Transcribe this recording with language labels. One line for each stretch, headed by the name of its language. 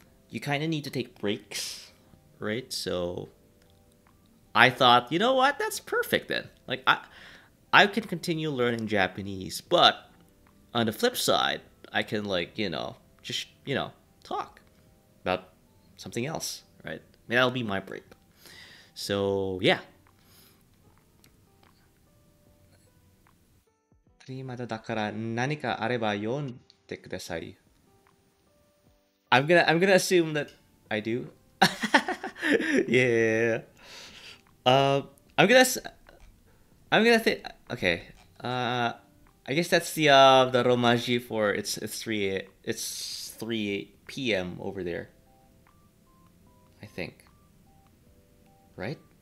English: You kind of need to take breaks, right? So I thought, you know what, that's perfect then. Like I can continue learning Japanese, but on the flip side, I can like just talk about something else, right? Maybe that'll be my break. So yeah,
Japanese: まだだから何かあれば読んでください.
English: I'm gonna assume that I do. Yeah. Um, I'm gonna s- I'm gonna think. Okay. I guess that's the romaji for it's 3 p.m. over there. I think. Right?